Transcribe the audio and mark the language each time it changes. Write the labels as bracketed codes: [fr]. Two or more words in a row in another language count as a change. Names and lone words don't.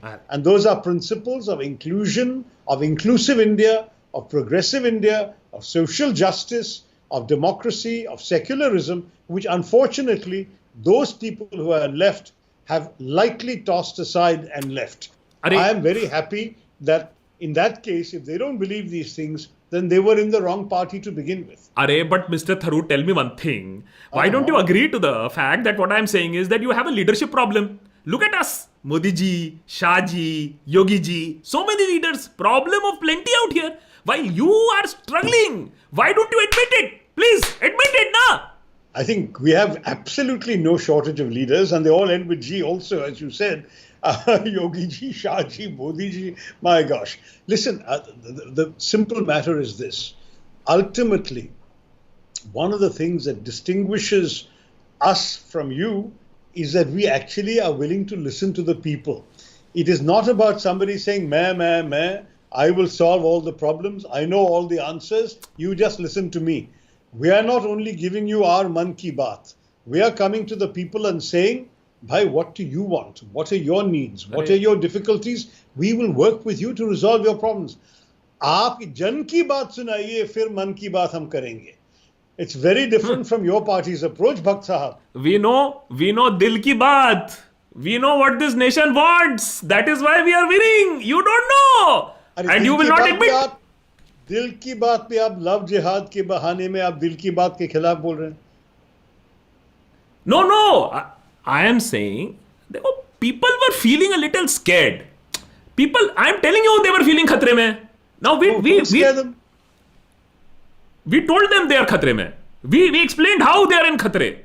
[en] And those are principles of inclusion, of inclusive India, of progressive India, of social justice, of democracy, of secularism, which unfortunately those people who are left have lightly tossed aside and left. I am very happy that in that case, if they don't believe these things, then they were in the wrong party to begin with. But Mr. Tharoor, tell me one thing. Why don't you agree to the fact that what I am saying is that you have a leadership problem? Look at us. Modi ji, Shah ji, Yogi ji, so many leaders. Problem of plenty out here. While you are struggling, why don't you admit it? Please, admit it, na? I think we have absolutely no shortage of leaders, and they all end with G also, as you said. Yogi ji, Shah ji, Modi ji, my gosh. Listen, the simple matter is this. Ultimately, one of the things that distinguishes us from you is that we actually are willing to listen to the people. It is not about somebody saying, meh, I will solve all the problems. I know all the answers. You just listen to me. We are not only giving you our [hi] मन की बात. [en] We are coming to the people and saying, bhai, what do you want? What are your needs? What are your difficulties? We will work with you to resolve your problems. [hi] आप जन की बात सुनाइए, फिर मन की बात हम करेंगे. [en] It's very different from your party's approach, [hi] भक्त साहब. [en] We know [hi] दिल की बात. [en] We know what this nation wants. That is why we are winning. You don't know. And you will not admit. [hi] दिल की बात पे आप लव जिहाद के बहाने में आप दिल की बात के खिलाफ बोल रहे हैं. [en] No. I am saying people were feeling a little scared. I am telling you, they were feeling [hi] ख़तरे में. [en] Now we told them they are [hi] ख़तरे में. [en] We explained how they are in khatre.